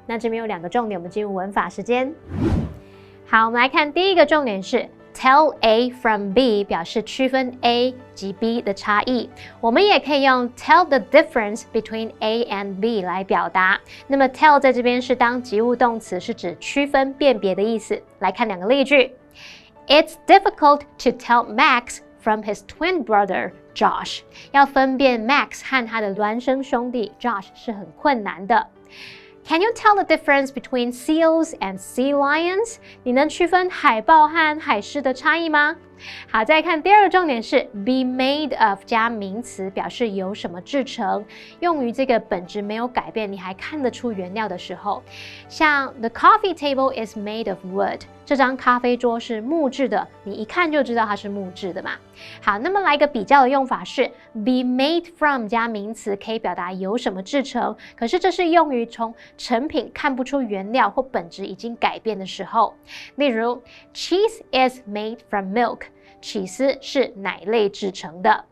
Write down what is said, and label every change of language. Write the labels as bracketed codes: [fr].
[zh] 那这边有2个重点，我们进入文法时间。好，我们来看第一个重点是 [en] Tell A from B [zh] 表示区分 A 及 B 的差异，我们也可以用 [en] tell the difference between A and B [zh] 来表达。那么 tell 在这边是当及物动词，是指区分辨别的意思。来看2个例句 [en] ：It's difficult to tell Max from his twin brother Josh。 [zh] 要分辨 Max 和他的孪生兄弟 Josh 是很困难的。 [en] Can you tell the difference between seals and sea lions？ [zh] 你能区分海豹和海狮的差异吗？好，再看第2个重点是 be made of 加名词，表示由什么制成，用于这个本质没有改变，你还看得出原料的时候。像 [en] the coffee table is made of wood， [zh] 这张咖啡桌是木质的，你一看就知道它是木质的嘛。好，那么来个比较的用法是 be made from 加名词，可以表达由什么制成，可是这是用于从成品看不出原料或本质已经改变的时候。例如 [en] cheese is made from milk， [zh] 起司是奶类制成的。